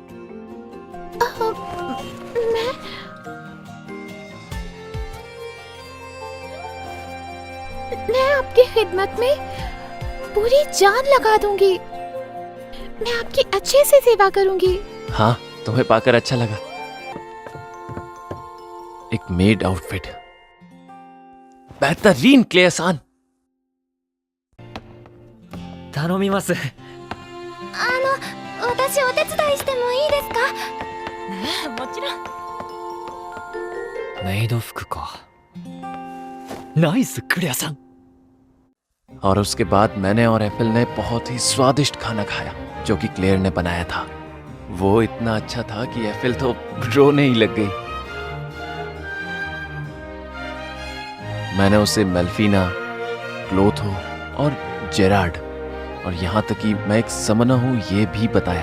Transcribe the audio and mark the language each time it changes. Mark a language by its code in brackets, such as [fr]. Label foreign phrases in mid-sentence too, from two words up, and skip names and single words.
[hi] मैं आपकी खिदमत में पूरी जान लगा दूंगी। मैं आपकी अच्छे से सेवा करूंगी। हाँ, तुम्हें पाकर अच्छा लगा। एक [en] maid outfit, [hi] बेहतरीन क्लेसान। [ja] 頼みます。私お手伝いしてもいいですか？もちろん。メイド服か。ナイスクレアさん。 [hi] और उसके बाद मैंने और एफिल ने बहुत ही स्वादिष्ट खाना खाया जो कि क्लेयर ने बनाया था। वो इतना अच्छा था कि एफिल तो रोने ही लग गई। मैंने उसे मेल्फीना, क्लोथो और जेरार्ड और यहाँ तक कि मैं एक समनर हूँ ये भी बताया।